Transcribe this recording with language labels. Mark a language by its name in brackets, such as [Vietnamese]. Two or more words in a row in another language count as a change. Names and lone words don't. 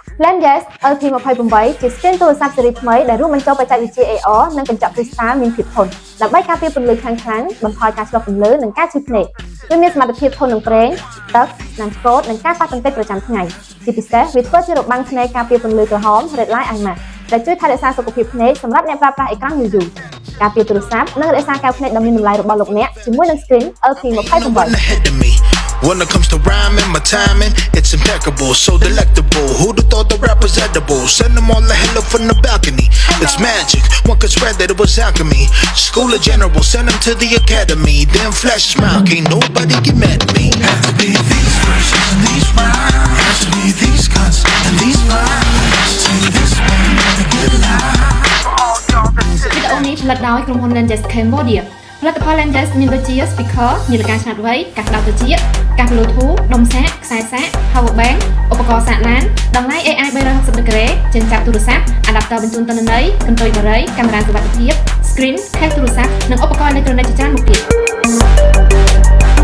[Khmer] Plan Yes LP28 ជា skin ទូរស័ព្ទស៊េរីថ្មីដែលរួមបញ្ចូលបច្ចេកវិទ្យា AR និងកញ្ចក់ crystal មានភាពធន់ដើម្បីការពារពន្លឺខ្លាំងៗបន្ថយការឆ្លុះពន្លឺនិងការឈឺភ្នែកវាមានសមត្ថភាពធន់នឹងប្រេងទឹកនិងឆ្កូតនិងការប៉ះទង្គិចប្រចាំថ្ងៃជាពិសេសវាធ្វើជារបាំងភ្នែកការពារពន្លឺក្រហម [English] red light IMAX [Khmer] ដែលជួយថែរក្សាសុខភាពភ្នែកសម្រាប់អ្នកប្រើប្រាស់អេក្រង់យូរៗការពារទូរស័ព្ទនិងរក្សាកែវភ្នែកដ៏មានតម្លៃរបស់លោកអ្នកជាមួយនឹង screen LP28 [English] When it comes to rhyming, my timing, it's impeccable, so delectable. Who'd have thought the rap was edible? Send them all the hell up from the balcony. It's magic, one could swear that it was alchemy. School of General, send them to the academy. Then flash smile, can't nobody get mad at me. Has to be these verses and these rhymes. Has to be these cuts and these lines. Take this one and get live. [Khmer] វីដេអូនេះផលិតដោយក្រុមហ៊ុន Lenses Cambodia ផលិតផល Lenses មានដូចជា speaker នាឡិកាឆ្លាតវៃ កាសក្តៅត្រចៀក កាស Bluetooth ដុំសាក ខ្សែសាក [English] power bank [Khmer] ឧបករណ៍សាកឡាន តម្លៃ AI 360 ដឺក្រេ ចិញ្ចប់ទូរស័ព្ទ adapter បញ្ជូនទិន្នន័យ កន្ទុយបារី កាមេរ៉ាសុវត្ថិភាព screen ខេសទូរស័ព្ទ និងឧបករណ៍អេឡិចត្រូនិកជាច្រើនមុខទៀត